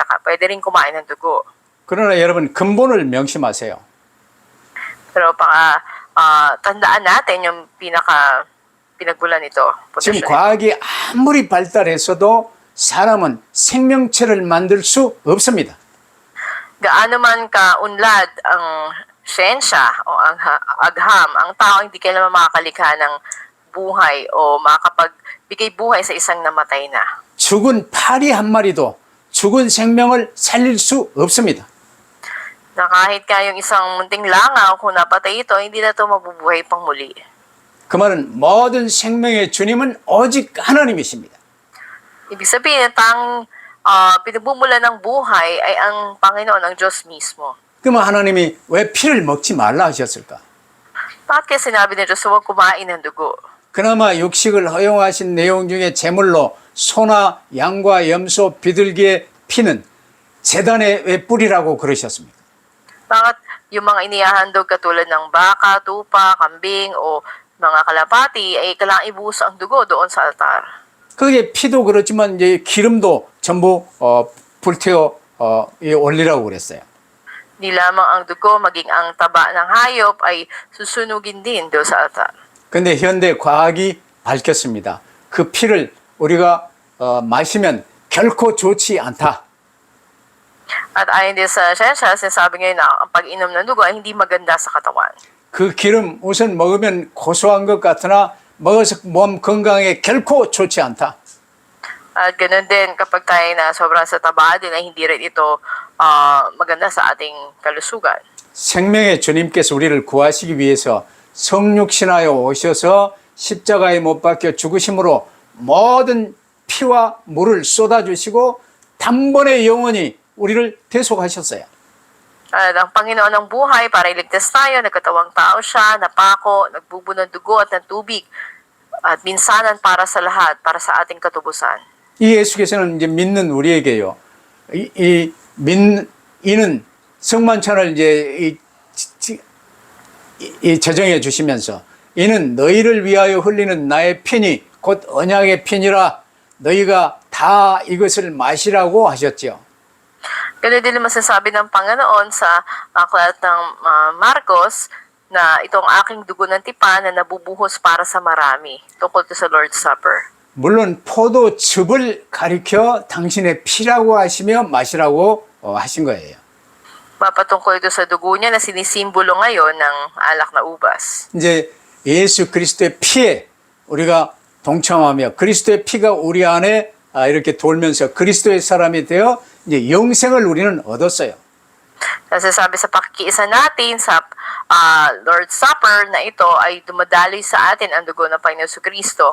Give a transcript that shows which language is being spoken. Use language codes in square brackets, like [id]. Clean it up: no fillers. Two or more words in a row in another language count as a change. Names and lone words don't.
[tl] Pwede rin kumain ng dugo. [ko] 그러나 여러분 근본을 명심하세요. [tl] Pero tandaan natin yung pinagbulan nito. [ko] 지금 과학이 아무리 발달했어도 사람은 생명체를 만들 수 없습니다. [tl] Gaano man kaunlad ang siyensya o ang agham, ang tao hindi kailanman makakalikha ng buhay o makapagbigay buhay sa isang namatay na. [ko] 죽은 파리 한 마리도 죽은 생명을 살릴 수 없습니다. [tl] Na kahit yung isang munting langaw, kung napatay ito, hindi na ito mabubuhay pang muli. [ko] 그 말은 모든 생명의 주님은 오직 하나님이십니다. [tl] Ibig sabihin, pinagbumulan ng buhay ay ang Panginoon, ang Diyos mismo. [ko] 그러면 하나님이 왜 피를 먹지 말라 하셨을까? [tl] Bakit kaya sinabi ni Diyos, huwag kumain ng dugo? [ko] 그나마 육식을 허용하신 내용 중에 제물로 소나 양과 염소, 비둘기의 피는 제단에 왜 뿌리라고 그러셨습니까? [tl] Bakit yung mga inihahandog katulad ng baka, tupa, kambing, o mga kalapati ay kailangang ibuhos ang dugo doon sa altar? [ko] 그게 피도 그렇지만 이제 기름도 전부 불태워 올리라고 그랬어요. [tl] Di lamang ang dugo, maging ang taba ng hayop ay susunugin din doon sa altar. [ko] 근데 현대 과학이 밝혔습니다. 그 피를 우리가 마시면 결코 좋지 않다. [tl] At ayon din sa siyensya, sinasabi ngayon na ang pag-inom ng dugo ay hindi maganda sa katawan. [ko] 그 기름 우선 먹으면 고소한 것 같으나 먹어서 몸 건강에 결코 좋지 않다. [tl] At ganoon din kapag tayo na sobrang sa taba din ay hindi rin ito maganda sa ating kalusugan. [ko] 생명의 주님께서 우리를 구하시기 위해서 성육신하여 오셔서 십자가에 못 박혀 죽으심으로 모든 피와 물을 쏟아주시고 단번에 영원히 우리를 대속하셨어요. [tl] At ang Panginoon ng buhay para iligtas tayo, nagkatawang tao siya, napako, nagbubo ng dugo at ng tubig, at minsanan para sa lahat, para sa ating katubusan. [ko] 이 예수께서는 이제 믿는 우리에게요. 이는 성만찬을 이제 제정해 주시면서 이는 너희를 위하여 흘리는 나의 피니 곧 언약의 피니라 너희가 다 이것을 마시라고 하셨죠. [tl] Ganun din masasabi ng Panginoon sa aklat ng Marcos na itong aking dugo ng tipan na nabubuhos para sa marami. Tungkol to sa Lord's Supper. [ko] 물론 포도즙을 가리켜 당신의 피라고 하시며 마시라고 하신 거예요. [tl] Mapatungkol ito sa dugo niya na sinisimbolo ngayon ng alak na ubas. [ko] 이제 예수 그리스도의 피에 우리가 동참하며 그리스도의 피가 우리 안에 이렇게 돌면서 그리스도의 사람이 되어 이제 영생을 우리는 얻었어요. [tl] Nasasabi sa pakikiisa natin sa Lord's Supper na ito ay dumadaloy sa atin ang dugo ng Panginoon Kristo.